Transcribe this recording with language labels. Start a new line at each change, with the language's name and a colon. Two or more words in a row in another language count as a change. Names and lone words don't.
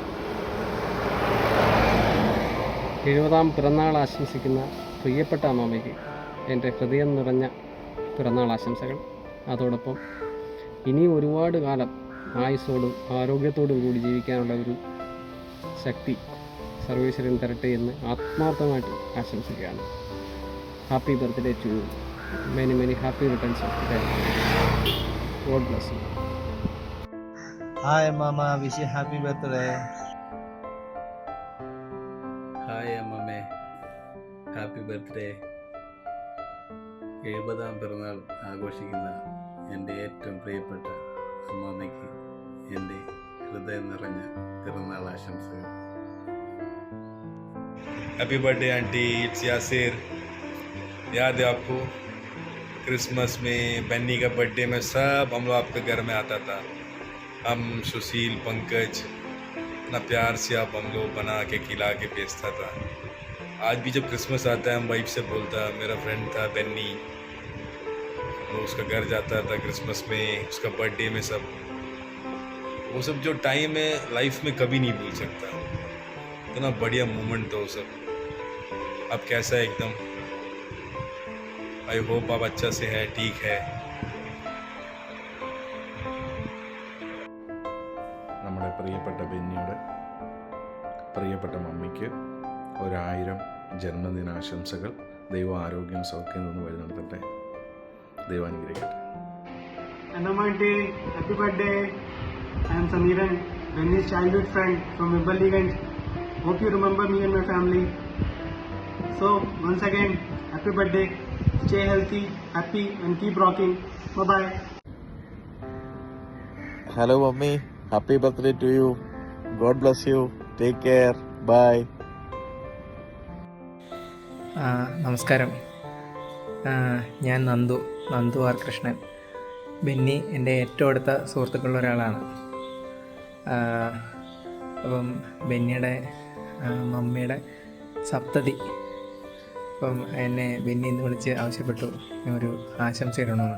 Malayalam: 70ാം പിറന്നാൾ ആശംസിക്കുന്ന പ്രിയപ്പെട്ട അമ്മാമ്മയ്ക്ക് എൻ്റെ ഹൃദയം നിറഞ്ഞ പിറന്നാൾ ആശംസകൾ. അതോടൊപ്പം ഇനിയും ഒരുപാട് കാലം ആയുസ്സോടും ആരോഗ്യത്തോടും കൂടി ജീവിക്കാനുള്ള ഒരു ശക്തി സർവേശ്വരൻ തരട്ടെ എന്ന് ആത്മാർത്ഥമായിട്ട് ആശംസിക്കുകയാണ്.
English: Happy birthday to you. Many many happy returns of the day. God bless you. Hi Mama, wish you happy birthday. ഹായ് അമ്മമ്മേ, happy birthday.
Malayalam: 70ാം പിറന്നാൾ ആഘോഷിക്കുന്ന എൻ്റെ ഏറ്റവും പ്രിയപ്പെട്ട അമ്മാമ്മയ്ക്ക് എൻ്റെ ഹൃദയം നിറഞ്ഞ പിറന്നാൾ ആശംസകൾ.
English: Happy birthday auntie, it's Yasir.
Hindi: याद है आपको क्रिसमस में बन्नी का बर्थडे में सब हम लोग आपके घर में आता था. हम सुशील पंकज इतना प्यार से आप हम लोग बना के खिला के भेजता था. आज भी जब क्रिसमस आता है हम वाइफ से बोलता, मेरा फ्रेंड था बन्नी, वो उसका घर जाता था क्रिसमस में, उसका बर्थडे में सब वो सब जो टाइम है लाइफ में कभी नहीं भूल सकता. इतना बढ़िया मोमेंट था वो सब. अब कैसा है एकदम.
English: I hope
Hindi: आप अच्छा से है, ठीक है.
Malayalam: നമ്മുടെ പ്രിയപ്പെട്ട ബെന്നിയുടെ പ്രിയപ്പെട്ട മമ്മിക്ക് 1000 ജന്മദിനാശംസകൾ. ദൈവം ആരോഗ്യം സൗഖ്യം നിന്ന് വഴി നടത്തട്ടെ. ദൈവം അനുഗ്രഹിക്കട്ടെ.
English: Auntie, happy birthday. I am Samiran, Benny's childhood friend from Wimberley. Hope you remember me and my family. So, once again, happy birthday. Stay healthy, happy and keep rocking. Bye-bye. Hello mummy, happy birthday to you. God bless you. Take care. Bye.
Malayalam: നമസ്കാരം. ഞാൻ നന്ദു ആർ കൃഷ്ണൻ. ബെന്നി എൻ്റെ ഏറ്റവും അടുത്ത സുഹൃത്തുക്കളിൽ ഒരാളാണ്. അപ്പം ബെന്നിയുടെ മമ്മിയുടെ സപ്തതി അപ്പം എന്നെ ബെന്നി എന്ന് വിളിച്ച് ആവശ്യപ്പെട്ടു ഒരു ആശംസ ഇടണമെന്ന്.